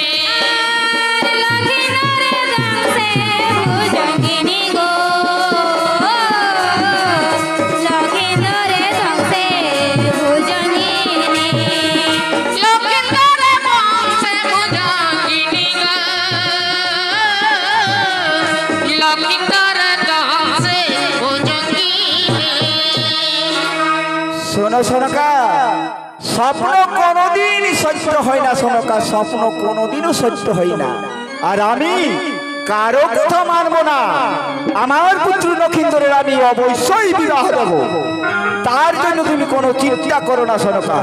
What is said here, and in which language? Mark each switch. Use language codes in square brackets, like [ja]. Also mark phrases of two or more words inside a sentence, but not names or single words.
[bn] লক্ষিন্দরে দাসে ভুজঙ্গিনী গো, লক্ষিন্দরে দাসে ভুজঙ্গিনী। লক্ষিন্দরে দাসে ভুজঙ্গিনী গো, লক্ষিন্দরে দাসে ভুজঙ্গিনী। শোনো সনকা, স্বপ্ন কোনোদিন সত্য হয় না সনকা, স্বপ্ন কোনোদিনও সত্য হয় না। আর আমি কারো কথা মানব না। আমার পুত্র নক্ষিন্দরের আমি অবশ্যই বিবাহ দেব। তার জন্য তুমি কোনো চিন্তা করো না সনকা।